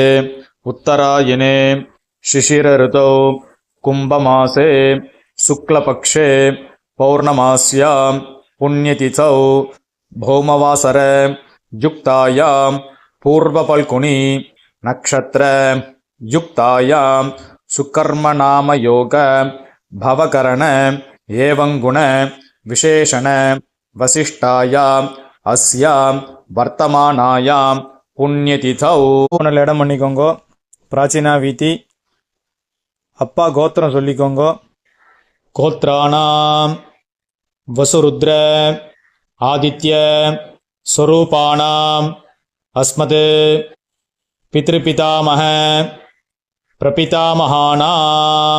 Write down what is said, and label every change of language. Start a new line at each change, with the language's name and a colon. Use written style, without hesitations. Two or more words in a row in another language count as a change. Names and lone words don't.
Sanskrit: उत्तरायणे शिशिर ऋतौ कुंभमासे शुक्लपक्षे पौर्णमास्यां पुण्यतिथौ भौमवासर युक्तायां पूर्वफल्गुनी नक्षत्र युक्तायां सुकर्मनाम योग भवकरण एवं गुण विशेषण वसिष्ठायां अस्यां वर्तमानायां पुण्यतिथौ.
Tamil: இடம் பண்ணிக்கோங்க. பிராச்சீனா வீதி அப்பா கோத்திரம் சொல்லிக்கோங்க.
Sanskrit: गोत्राणाम् वसुरुद्र आदित्य स्वरूपाणाम् अस्मत् पितृपितामह प्रपितामहानाम्.